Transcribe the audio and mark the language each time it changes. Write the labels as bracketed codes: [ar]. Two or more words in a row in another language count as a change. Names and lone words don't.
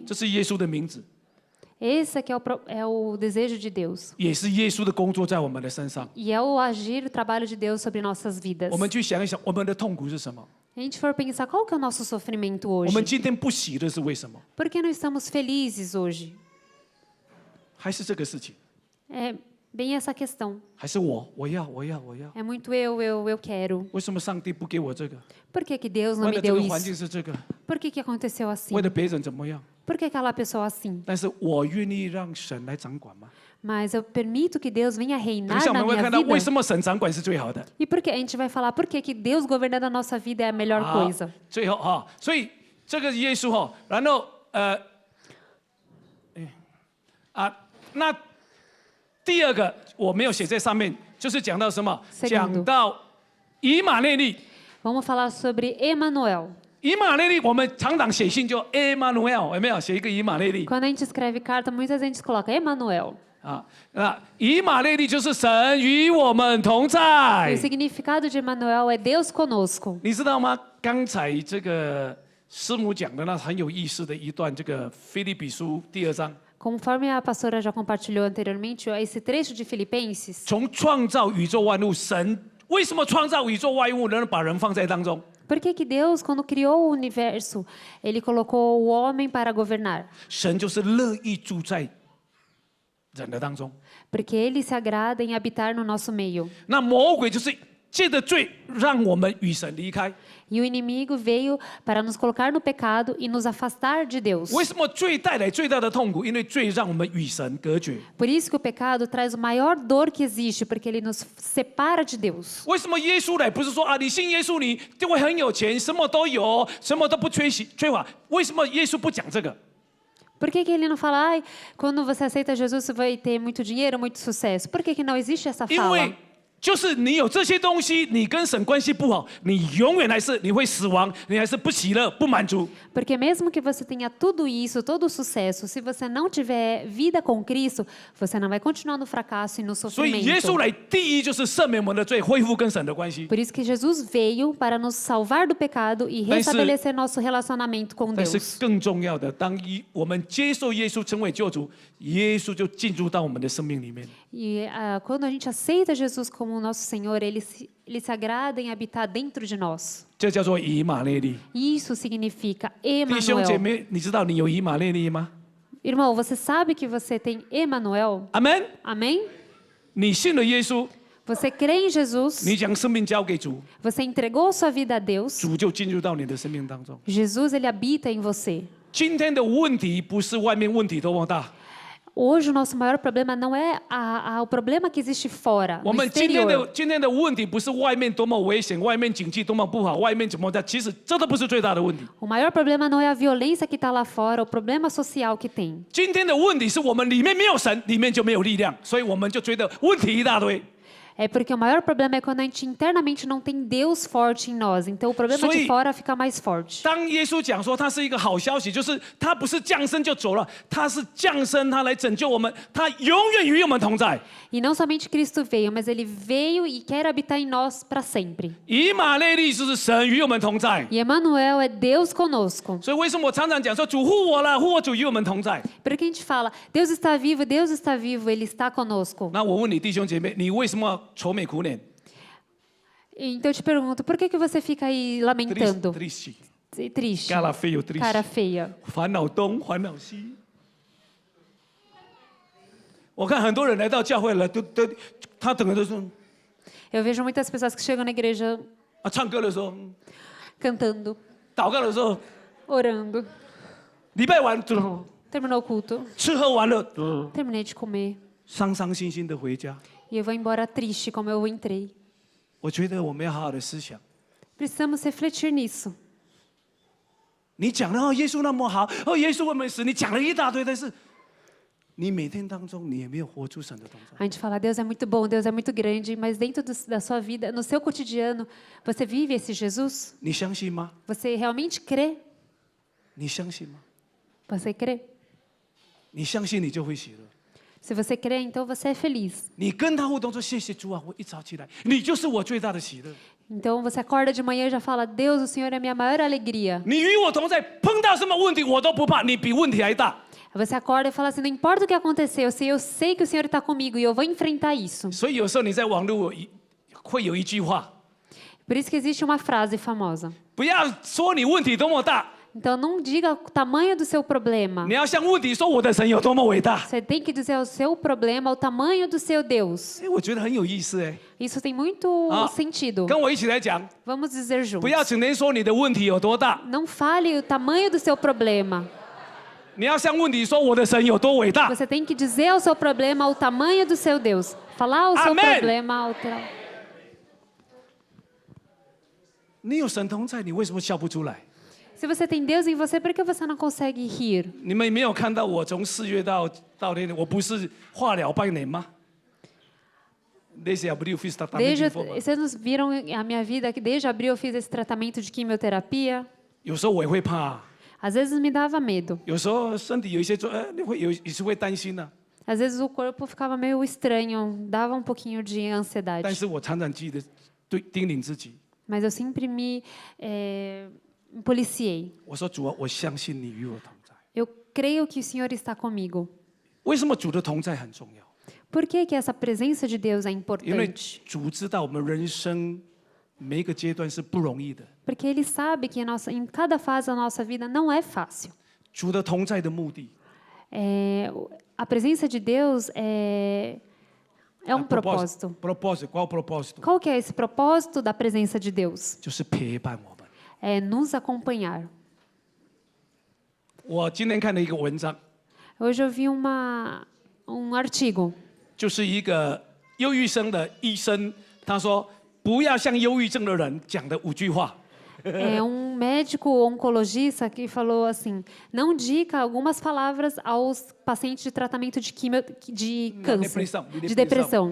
[zh] 这是耶稣的名字， [pt] Esse aqui é o desejo de Deus. [zh] 也是耶稣的工作在我们的身上。 [pt] E é o agir, o trabalho de Deus sobre nossas vidas. [zh] 我们去想一想，我们的痛苦是什么？ [pt] Se a gente for pensar, qual que é o nosso sofrimento [zh] 我 [pt] hoje? [zh] 们今天不喜乐是为什么？ [pt] Por que não estamos felizes hoje? [zh] 还是这个事情？ [pt] É bem essa questão. [zh] 还是我要？ [pt] É muito eu quero. [zh] 为什么上帝不给我这个？ [pt] Por que que Deus não [zh] 为 [pt] me [zh] 了这 [pt] deu [zh] 个环境 [pt] isso? [zh] 是这个， [pt] Por que que aconteceu assim? [zh] 为了别人怎么样？ [pt] Por que aquela pessoa assim? [zh] 但是我愿意让神来掌管吗？ [pt] Mas eu permito que Deus venha [zh] 等一 [pt] reinar [zh] 下我 [pt] na [zh] 们会 [pt] minha [zh] 看到为 [pt] vida. [zh] 什么神掌管是最好的。 [pt] E por que a gente vai falar por que que Deus governando a nossa vida é a melhor [zh] 好 [pt] coisa? [zh] 最后哈，所以这个耶稣哈，然后那第二个我没有写在上面，就是讲到什么？ [pt] Segundo [zh] 讲到以马内利。 [pt] Vamos falar sobre Emanuel. [zh] 以马内利，我们常常写信就 Emmanuel， 有没有写一个以马内利？ [pt] Quando a gente escreve carta, muitas vezes coloca Emanuel. [zh] 啊，那以马内利就是神与我们同 [pt] E [zh] 在 [pt] o。significado de Emanuel é Deus conosco. [zh] 你知道吗？刚才这个师母讲的那很有意思的一段，这个腓立比书第2章， [pt] Conforme a pastora já compartilhou anteriormente, esse trecho de Filipenses, [zh] 从创造宇宙万物，神为什么创造宇宙万物，能把人放在当中？ [pt] por que que Deus, quando criou o universo, Ele colocou o homem para governar? [zh] 神就是乐意住在人的当中。 [pt] Porque Ele se agrada em habitar no nosso meio. [zh] 那魔鬼就是借着罪让我们与神离开。 [pt] E o inimigo veio para nos colocar no pecado e nos afastar de Deus. [zh] 为什么罪带来最大的痛苦？因为罪让我们与神隔绝。 [pt] Por isso que o pecado traz o maior dor que existe, porque ele nos separa de Deus. [zh] 为什么耶稣来不是说啊，你信耶稣你就会很有钱，什么都有，什么都不缺乏？为什么耶稣不讲这个？ [pt] Por que que ele não fala, ai, quando você aceita Jesus você vai ter muito dinheiro, muito sucesso? Por que que não existe essa [zh] 因 [pt] fala? [zh] 为就是你有这些东西，你跟神关系不好，你永远还是你会死亡，你还是不喜乐、不满足。 [pt] Porque mesmo que você tenha tudo isso, todo o sucesso, se você não tiver vida com Cristo, você não vai continuar no fracasso e no [zh] 所以耶 [pt] sofrimento. [zh] 稣来，第一就是赦免我们的罪，恢复跟神的关系。 [pt] Por isso que Jesus veio para nos salvar do pecado e Mas se- restabelecer nosso relacionamento com [zh] 但是 [pt] Deus. [zh] 更重要的，当我们接受耶稣成为救主，耶稣就进入到我们的生命里面。 [pt] E quando a gente aceita Jesus como o nosso Senhor, ele se agrada em habitar dentro de nós. [zh] 这叫做以马内利。 [pt] Isso significa [zh] 弟兄姐 [pt] Emanuel. [zh] 妹，你知道你有以马内利吗？ [pt] Irmão, você sabe que você tem Emanuel? [zh] 阿门。 [pt] Amém? [zh] 你信了耶稣， [pt] Você crê em Jesus, [zh] 你将生命交给主， [pt] você entregou sua vida a Deus, [zh] 主就进入到你的生命当中。 [pt] Jesus ele habita em você. [zh] 今天的问题不是外面问题多么大， [pt] Hoje o nosso maior problema não é o problema que existe fora, [zh] 我 [pt] no [zh] 们今天 [pt] exterior. [zh] 的问题不是外面多么危险，外面经济多么不好，外面怎么的，其实这都不是最大的问题。 [pt] O maior problema não é a violência que está lá fora, o problema social que tem. [zh] 今天的问题是我们里面没有神，里面就没有力量，所以我们就觉得问题一大堆。 [pt] É porque o maior problema é quando a gente internamente não tem Deus forte em nós. Então o problema de fora fica mais forte. [zh] 当耶稣讲说他是一个好消息，就是他不是降生就走了，他是降生，他来拯救我们，他永远与我们同在。 [pt] E não somente Cristo veio, mas ele veio e quer habitar em nós para sempre. [zh] 以马内利就是神与我们同在。 [pt] E Emmanuel é Deus conosco. [zh] 所以为什么我常常讲说主护我了，护我主与我们同在？ [pt] Por que a gente fala, Deus está vivo, Ele está conosco. [zh] 那我问你弟兄姐妹，你为什么要愁眉苦脸？ [pt] Então eu te pergunto, por que você fica aí lamentando? triste， Triste. cara feio triste， Cara feia. [zh] 烦恼东烦恼西。我看很多人来到教会了，他整个都是 [pt] Eu vejo muitas pessoas que chegam na igreja [zh] 啊，唱歌的时候， [pt] cantando, [zh] 祷告的时候， [pt] orando. [zh] 礼拜完， [pt] Terminou o culto, [zh] 吃喝玩乐， [pt] terminei de comer [zh] 伤伤心心的回家。 [pt] e eu vou embora triste como eu entrei. [zh] 我觉得我们要好好的思想。 [pt] Precisamos refletir nisso. [zh] 你讲的哦，耶稣那么好，哦，耶稣会不会死？你讲了一大堆，但是你每天当中你也没有活出神的同在。 [pt] A gente fala, Deus é muito bom, Deus é muito grande, mas dentro da sua vida, no seu cotidiano, você vive esse Jesus? [zh] 你相信吗？ [pt] Você realmente crê? [zh] 你相信吗？ [pt] Você crê? [zh] 你相信你就会喜乐。 [pt] Se você crê, então você é feliz. [zh] 你跟他互动说谢谢主啊，我一早起来，你就是我最大的喜乐。 [pt] Então você acorda de manhã e já fala, Deus, o Senhor é a minha maior alegria. [zh] 你与我同在，碰到什么问题我都不怕，你比问题还大。 [pt] Você acorda e fala assim, não importa o que acontecer, eu sei que o Senhor está comigo e eu vou enfrentar isso. [zh] 所以有时候你在网络会有一句话， [pt] Por isso que existe uma frase famosa. [zh] 不要说你问题多么大， [pt] Então não diga o tamanho do seu problema. [zh] 你要向问题说我的神有多么伟大。 [pt] Você tem que dizer o seu problema, o tamanho do seu Deus. [zh] 哎，我觉得很有意思哎， [pt] Isso tem muito sentido. [zh] 跟我一起来讲， [pt] Vamos dizer [zh] 不要 [pt] juntos. [zh] 整天说你的问题有多大， [pt] Não fale o tamanho do seu problema. [zh] 你要向问题说我的神有多伟大。 [pt] Você tem que dizer ao seu problema o tamanho do seu Deus. Falar o seu Amém. problema ao teu... [zh] 你有神同在，你为什么笑不出来？ [pt] Se você tem Deus em você, por que você não consegue rir? [zh] 你们没有看到我从4月到那天，我不是化疗半年吗？ [pt] Desde abril fiz tratamento de linfoma. Vocês nos viram a minha vida que desde abril eu fiz esse tratamento de quimioterapia. [zh] 有时候我也会怕， [pt] Às vezes me dava medo. [zh] 有时候身体有一些你会也是会担心的、 [pt] Às vezes o corpo ficava meio estranho, dava um pouquinho de [zh] 但 [pt] ansiedade. [zh] 是我常常记得叮咛自己， [pt] Mas eu sempre me policiei. [zh] 我说主啊，我相信你与我同在。 [pt] Eu creio que o Senhor está comigo. [zh] 为什么主的同在很重要？ [pt] Por que essa presença de Deus é [zh] 因为 [pt] importante? [zh] 主知道我们人生每一个阶段是不容易的。 [pt] Porque Ele sabe que em cada fase da nossa vida não é fácil. [zh] 主的同在的目的， [pt] A presença de Deus é um propósito. propósito qual o propósito？ Qual que é esse propósito da presença de Deus? [zh] 就是陪伴我们。 [pt] É nos acompanhar. [zh] 我今天看了一个文章， [pt] Hoje eu vi um artigo. [zh] 就是一个忧郁症的医生，他说不要向忧郁症的人讲的5句话。 [pt] É um médico oncologista que falou assim: não diga algumas palavras aos pacientes de tratamento de câncer, de depressão.